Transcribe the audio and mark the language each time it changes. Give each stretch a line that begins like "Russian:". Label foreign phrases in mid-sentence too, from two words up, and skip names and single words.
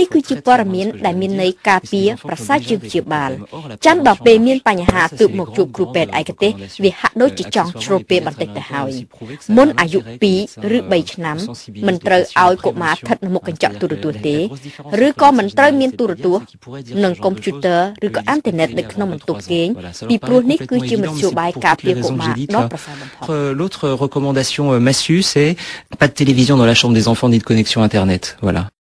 Khmer: គឺជាព័ត៌មានដែលមានន័យការពារប្រសើរជាងព្យាបាលចាំដល់ពេលមានបញ្ហាទើបមកជួបគ្រូពេទ្យឯកទេសវាហាក់ដូចជាចង់ជ្រុលពេលបន្តិចទៅហើយមុនអាយុ2ឬ3ឆ្នាំមិនត្រូវឲ្យកុមារស្ថិតនៅមុខកញ្ចក់ទូរទស្សន៍ទេឬក៏មិនត្រូវមានទូរទស្សន៍និងកុំព្យូទ័រឬក៏អ៊ីនធឺណិតនៅក្នុងបន្ទប់គេងពីព្រោះនេះគឺជាមធ្យោបាយការពារកុមារដ៏ប្រសើរបំផុត
French: L'autre recommandation massue, c'est pas de télévision dans la chambre des enfants ni de connexion internet. Voilà.